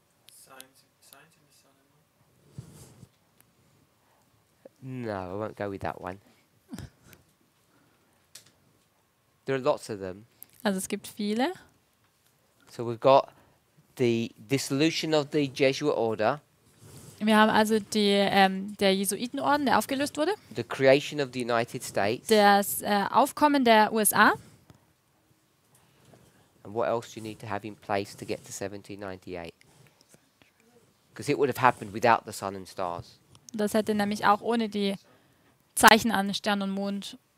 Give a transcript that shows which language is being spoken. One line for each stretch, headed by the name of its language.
English: Signs in the sun and moon. No, I won't go with that one. There are lots of them.
German: Also es gibt viele.
English: So we've got the dissolution of the Jesuit order,
German: Wir haben also der Jesuitenorden, der aufgelöst wurde,
English: the creation of the United States,
German: das Aufkommen der USA.
English: and what else do you need to have in place to get to 1798? Because it would have happened without the sun and stars.
German: Das hätte nämlich auch ohne die Zeichen an Stern und Mond.